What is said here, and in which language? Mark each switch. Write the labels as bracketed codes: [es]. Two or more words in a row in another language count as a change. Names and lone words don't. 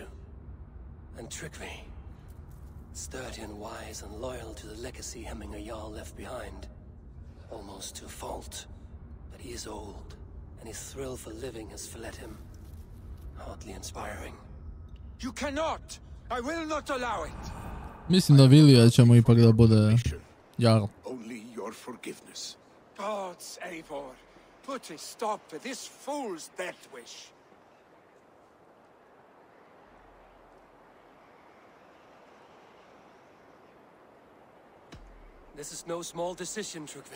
[en] And Tryggvi, sturdy and wise and loyal to the legacy Hemminger Jarl left behind. Almost to a fault. But he is old, and his thrill for living has fled him. Hardly inspiring. You cannot! I will not allow it. [sr] Mislim da Vilija ćemo ipak da bude Jarl. [en] Only your forgiveness. Gods, Eivor, put a stop to this fool's death wish. This is no small decision, Tryggvi.